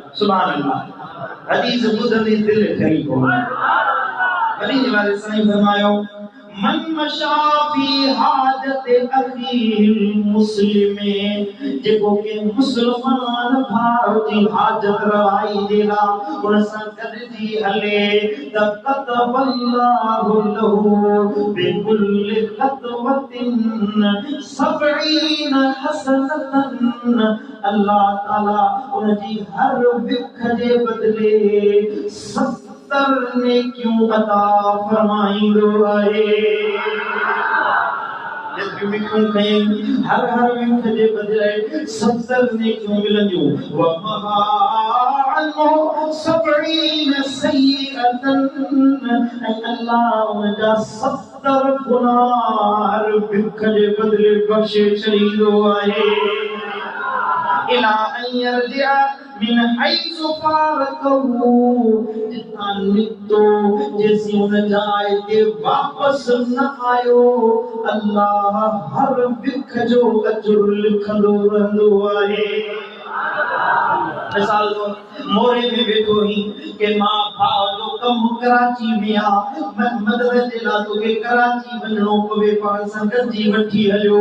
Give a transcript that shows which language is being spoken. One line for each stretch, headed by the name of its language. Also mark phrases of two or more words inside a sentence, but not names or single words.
Arabic: سبحان الله.
Sindhi: हदीस ॿुधंदे दिल ठरी पयो। वरी वाले साईं फरमायो
Arabic: من مشى في حاجة أخيه المسلم,
Sindhi: जेको के मुसलमान भाउ जी हाजत रवाई देला उन सां गॾिजी हले त
Arabic: كتب الله له بكل خطوة 70 حسنة,
Sindhi: अल्लाह ताला उन जी हर विख जे बदले 70 नेकियूं अता फरमाईंदो आहे। हर हर विख जे बदले 70 नेकियूं मिलंदियूं।
Arabic: ومحا عنه 70 سيئة,
Sindhi: अल्लाह उनजा 70 गुनाह हर विख जे बदले बख्शे छॾींदो आहे।
Arabic: إلى أن يرجع من حيث فارقه,
Sindhi: जितां निकतो जेसी उन जाइ ते वापस न आयो, अल्लाह हर विख जो अजुर लिखंदो रहंदो आहे। मिसाल तो मोरे में वेठो ही के मां भाउ जो कम कराची में आ, मदद जे लाइ तोखे कराची वञणो पवे, पाण सां गॾिजी वठी हलियो।